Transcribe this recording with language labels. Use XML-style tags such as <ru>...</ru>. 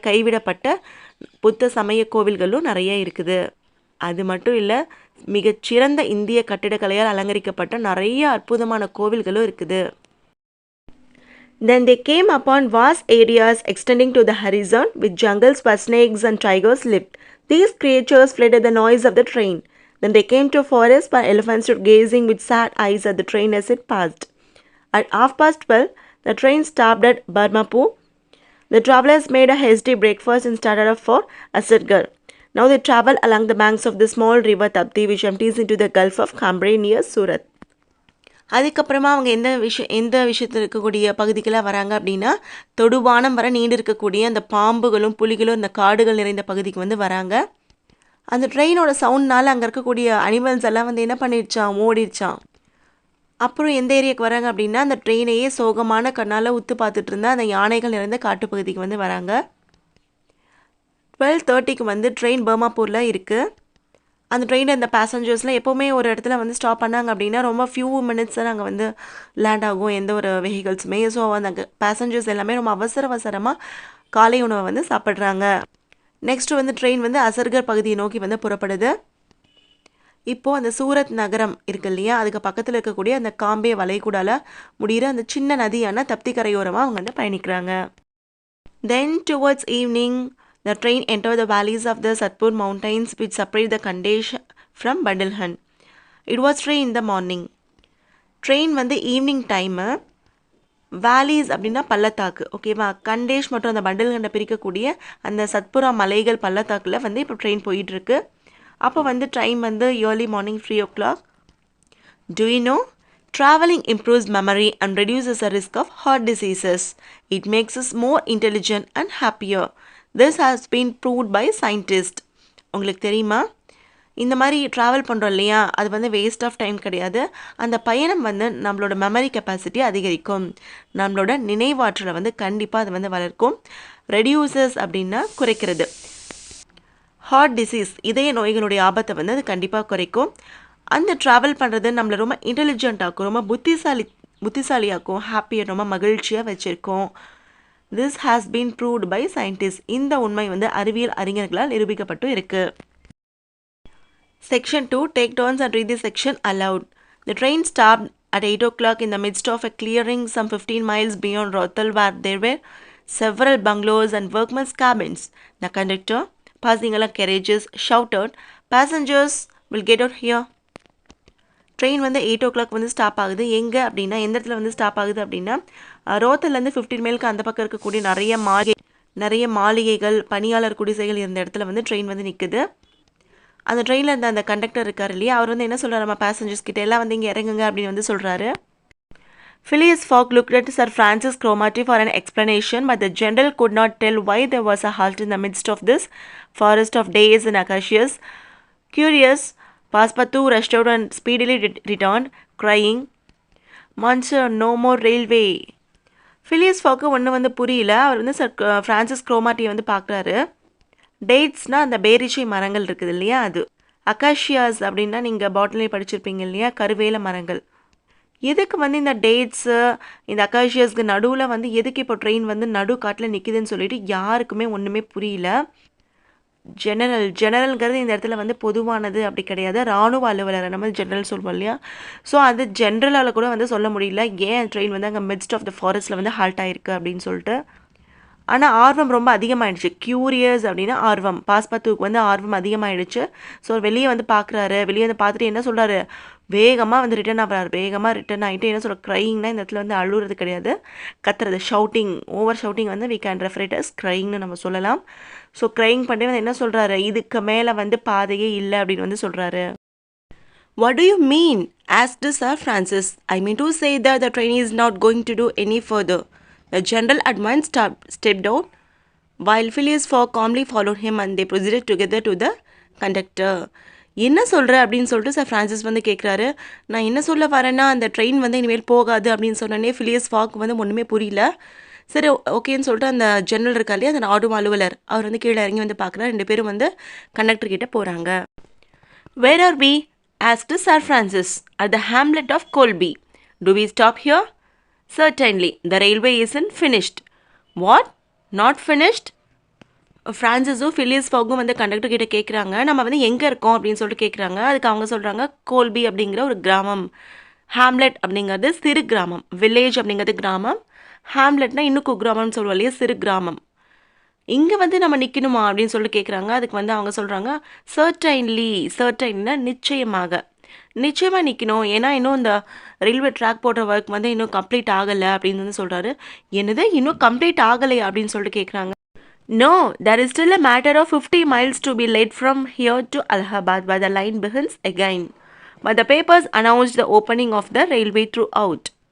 <ta>கைவிடப்பட்ட புத்த சமய கோவில்களும் நிறைய இருக்குது. அது மட்டும் இல்லை, மிகச்சிறந்த இந்திய கட்டிடக்கலையால் அலங்கரிக்கப்பட்ட நிறைய அற்புதமான கோவில்களும் இருக்குது.</ta> <en>Then they came upon vast areas extending to the horizon, with jungles where snakes and tigers lived. These creatures fled at the noise of the train. Then they came to a forest where elephants stood gazing with sad eyes at the train as it passed. At 12:30, the train stopped at Barmapur. The travelers made a hasty breakfast and started off for Asargarh. Now they travel along the banks of the small river Tapti, which empties into the Gulf of Cambrai near Surat.</en> <ta>அதுக்கப்புறமா அவங்க எந்த விஷயத்தில் இருக்கக்கூடிய பகுதிக்கெல்லாம் வராங்க அப்படின்னா தொடுவானம் வர நீண்டு இருக்கக்கூடிய அந்த பாம்புகளும் புலிகளும் இந்த காடுகள் நிறைந்த பகுதிக்கு வந்து வராங்க. அந்த ட்ரெயினோட சவுண்ட்னால அங்கே இருக்கக்கூடிய அனிமல்ஸ் எல்லாம் வந்து என்ன பண்ணிடுச்சான், ஓடிடுச்சான். அப்புறம் எந்த ஏரியாவுக்கு வராங்க அப்படின்னா அந்த ட்ரெயினையே சோகமான கண்ணால் உத்து பார்த்துட்டு இருந்தால் அந்த யானைகள் நிறைந்த காட்டுப்பகுதிக்கு வந்து வராங்க. 12:30க்கு வந்து ட்ரெயின் பர்மாப்பூரில் இருக்குது. அந்த ட்ரெயினில் இந்த பேசஞ்சர்ஸ்லாம் எப்போவுமே ஒரு இடத்துல வந்து ஸ்டாப் பண்ணாங்க அப்படின்னா ரொம்ப ஃபியூ மினிட்ஸ் தான் அங்கே வந்து லேண்ட் ஆகும் எந்த ஒரு வெஹிக்கல்ஸுமே. ஸோ அந்த பேசஞ்சர்ஸ் எல்லாமே ரொம்ப அவசரமாக காலை உணவை வந்து சாப்பிட்றாங்க. நெக்ஸ்ட் வந்து ட்ரெயின் வந்து அசர்கர் பகுதியை நோக்கி வந்து புறப்படுது. இப்போது அந்த சூரத் நகரம் இருக்கு இல்லையா, அதுக்கு பக்கத்தில் இருக்கக்கூடிய அந்த காம்பே வளைகுடால முடிகிற அந்த சின்ன நதியான தப்தி கரையோரமாக அவங்க வந்து பயணிக்கிறாங்க.</ta> <en>Then towards evening the train entered the valleys of the Satpur mountains which separate the Kandesh from Bundelkhand. It was 3 in the morning.</en> <ta>Train வந்து ஈவினிங் டைமு வேலிஸ் அப்படின்னா பள்ளத்தாக்கு, ஓகேவா, கண்டேஷ் மற்றும் அந்த பண்டல்கண்டை பிரிக்கக்கூடிய அந்த சத்புரா மலைகள் பள்ளத்தாக்கில் வந்து இப்போ ட்ரெயின் போயிட்டுருக்கு. அப்போ வந்து டைம் வந்து</ta> <en>Early morning 3 o'clock. Do you know? Traveling improves memory and reduces the risk of heart diseases. It makes us more intelligent and happier. This has been proved by scientists.</en> <ta>உங்களுக்கு தெரியுமா, இந்த மாதிரி travel பண்ணுறோம் இல்லையா, அது வந்து waste of time கிடையாது. அந்த பயணம் வந்து நம்மளோட மெமரி கெப்பாசிட்டி அதிகரிக்கும், நம்மளோட நினைவாற்றலை வந்து கண்டிப்பாக அது வந்து வளர்க்கும். ரெடியூசஸ் அப்படின்னா குறைக்கிறது. ஹார்ட் டிசீஸ் இதய நோய்களுடைய ஆபத்தை வந்து அது கண்டிப்பாக குறைக்கும். அந்த ட்ராவல் பண்ணுறது நம்மளை ரொம்ப இன்டெலிஜென்ட்டாக்கும், ரொம்ப புத்திசாலியாக்கும், ஹாப்பியாக ரொம்ப மகிழ்ச்சியாக வச்சுருக்கோம்.</ta> <en>This has been proved by scientists.</en> <ta>இந்த உண்மை வந்து அறிவியல் அறிஞர்களால் நிரூபிக்கப்பட்டு இருக்கு.</ta> <en>Section 2. Take turns and read this section aloud. The train stopped at 8 o'clock in the midst of a clearing some 15 miles beyond Rothal, where there were several bungalows and workmen's cabins. The conductor, passing along carriages, shouted, "Passengers will get out here."</en> <ta>Train வந்து 8 o'clock வந்து stop ஆகுது. எங்கே அப்படின்னா, எந்த இடத்துல வந்து stop ஆகுது அப்படின்னா, ரோத்தல்லேருந்து 15 மைலுக்கு அந்த பக்கம் இருக்கக்கூடிய நிறைய மாளிகைகள், பணியாளர் குடிசைகள் இருந்த இடத்துல வந்து ட்ரெயின் வந்து நிற்குது. அந்த ட்ரெயினில் இருந்த அந்த கண்டக்டர் இருக்கார் இல்லையா, அவர் வந்து என்ன சொல்கிறார், நம்ம பேசஞ்சர்ஸ் கிட்ட எல்லாம் வந்து இங்கே இறங்குங்க அப்படின்னு வந்து சொல்கிறாரு.</ta> <en>Phileas Fogg looked at Sir Francis Cromarty for an explanation, but the general could not tell why there was a halt in the midst of this forest of days and acacias. Curious, Passepartout rushed out and speedily returned, crying, "Monsieur, no more railway."</en> <ta>ஃபிலியஸ் fog ஒன்று வந்து புரியல. அவர் வந்து sir Francis குரோமாட்டியை வந்து பார்க்குறாரு. டேட்ஸ்னால் அந்த பேரிச்சை மரங்கள் இருக்குது இல்லையா, அது. அகாஷியாஸ் அப்படின்னா நீங்கள் பாட்டிலே படிச்சிருப்பீங்க இல்லையா, கருவேல மரங்கள். எதுக்கு வந்து இந்த டேட்ஸு இந்த அகாஷியாஸ்க்கு நடுவில் வந்து எதுக்கு இப்போ ட்ரெயின் வந்து நடு காட்டில் நிற்கிதுன்னு சொல்லிட்டு யாருக்குமே ஒன்றுமே புரியல. ஜெனரல்ங்கிறது இந்த இடத்துல வந்து பொதுவானது அப்படி கிடையாது. இராணுவ அலுவலரை நம்ம ஜெனரல் சொல்வோம் இல்லையா, ஸோ அது ஜென்ரலால் கூட வந்து சொல்ல முடியல ஏன் ட்ரெயின் வந்து அங்கே</ta> <en>midst of the ஃபாரஸ்ட்டில்</en> <ta>வந்து ஹால்ட் ஆகிருக்கு அப்படின்னு சொல்லிட்டு. ஆனால் ஆர்வம் ரொம்ப அதிகமாகிடுச்சு. க்யூரியஸ் அப்படின்னா ஆர்வம். பாஸ்பத்துக்கு வந்து ஆர்வம் அதிகமாகிடுச்சு. ஸோ வெளியே வந்து பார்க்குறாரு. வெளியே வந்து பார்த்துட்டு என்ன சொல்கிறாரு, வேகமாக வந்து ரிட்டர்ன் ஆகிறார். வேகமாக ரிட்டர்ன் ஆகிட்டு என்ன சொல்கிற, க்ரையிங்னா இந்த இடத்துல வந்து அழுகிறது கிடையாது, கத்துறது, ஷவுட்டிங், ஓவர் ஷவுட்டிங் வந்து</ta> <en>we can refer it as க்ரையிங்னு</en> <ta>நம்ம சொல்லலாம். ஸோ க்ரையிங் பண்ணி வந்து என்ன சொல்கிறாரு, இதுக்கு மேலே வந்து பாதையே இல்லை அப்படின்னு வந்து சொல்கிறாரு.</ta> <en>"What do you mean?" asked Sir Francis. "I mean to say that the train is not going to do any further." The general at once stepped out, while Phileas Fogg calmly followed him, and they proceeded together to the conductor.</en> <ta>என்ன சொல்கிற அப்படின்னு சொல்லிட்டு sir Francis வந்து கேட்குறாரு. நான் என்ன சொல்ல வரேன்னா, அந்த ட்ரெயின் வந்து இனிமேல் போகாது அப்படின்னு சொன்னோன்னே ஃபிலியஸ் ஃபாக் வந்து ஒன்றுமே புரியல. சரி ஓகேன்னு சொல்லிட்டு அந்த ஜெனரல் இருக்கா இல்லையா, அந்த ஆடும் அலுவலர், அவர் வந்து கீழே இறங்கி வந்து பார்க்குறாரு. 2 பேரும் வந்து கண்டக்டர் கிட்டே போகிறாங்க.</ta> <en>"Where are we?" asked Sir Francis. "At the hamlet of Colby. Do we stop here?" "Certainly. The railway isn't finished." "What? Not finished?"</en> <ta>ஃப்ரான்சிஸும் ஃபிலியஸ் ஃபாகும் வந்து கண்டக்டர் கிட்டே கேட்குறாங்க, நம்ம வந்து எங்கே இருக்கோம் அப்படின்னு சொல்லிட்டு கேட்குறாங்க. அதுக்கு அவங்க சொல்கிறாங்க, கோல்பி அப்படிங்கிற ஒரு கிராமம். ஹேம்லெட் அப்படிங்கிறது சிறு கிராமம். வில்லேஜ் அப்படிங்கிறது கிராமம். ஹேம்லெட்னா இன்னும் குக்கிராமம்னு சொல்லுவோம் இல்லையா, சிறு கிராமம். இங்கே வந்து நம்ம நிற்கணுமா அப்படின்னு சொல்லிட்டு கேட்குறாங்க. அதுக்கு வந்து அவங்க சொல்கிறாங்க, சர்டைன்லினா நிச்சயமாக நிற்கணும், ஏன்னா இன்னும் இந்த ரயில்வே ட்ராக் போடுற ஒர்க் வந்து இன்னும் கம்ப்ளீட் ஆகலை அப்படின்னு வந்து சொல்கிறாரு. என்னது இன்னும் கம்ப்ளீட் ஆகலையா அப்படின்னு சொல்லிட்டு கேட்குறாங்க.</ta> <en>"No, there is still a matter of 50 miles to be laid from here to Allahabad, where the line begins again. But the papers announced the opening of the railway throughout."</en>